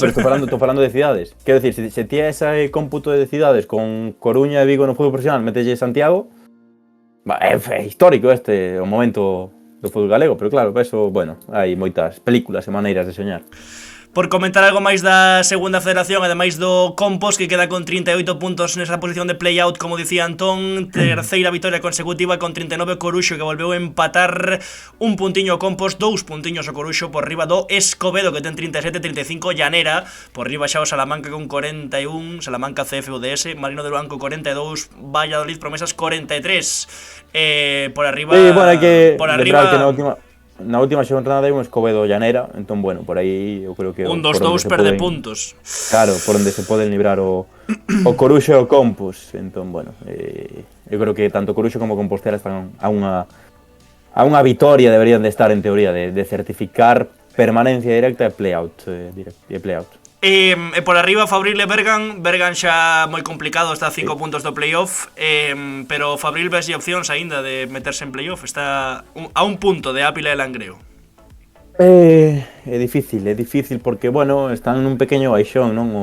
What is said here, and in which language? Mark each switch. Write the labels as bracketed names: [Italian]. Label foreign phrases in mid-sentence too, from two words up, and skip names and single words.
[Galician] pero estou falando de cidades. Quero decir, se tía ese cómputo de cidades con Coruña e Vigo no fútbol profesional, metelle Santiago, é histórico o momento do fútbol galego, pero claro, eso, bueno, hai moitas películas e maneiras de soñar. Por comentar algo máis da segunda federación, ademais do Compos, que queda con 38 puntos nesa posición de play-out, como dicía Antón, terceira vitoria consecutiva con 39 o Coruxo, que volveu a empatar un puntiño o Compos, 2 puntiños o Coruxo por riba do Escobedo, que ten 37-35, Llanera, por riba xa o Salamanca con 41, Salamanca CFUDS, Marino del Banco 42, Valladolid Promesas 43, por arriba... Sí, bueno, hai que lembrar que na última xornada hai un Escobedo Llanera, entón, bueno, por aí eu creo que... Un 2-2 perde puntos. Claro, por onde se poden librar o Coruxo e o Compos. Entón, bueno, eu creo que tanto Coruxo como Compostela están a unha vitoria, deberían de estar en teoría, de certificar permanencia directa e play-out. E por arriba Fabril e Bergan xa moi complicado, está a 5 puntos do playoff, pero Fabril ves opcións aínda de meterse en playoff, está a un punto de Ápila e Langreo. É difícil porque, bueno, están nun pequeño baixón, non?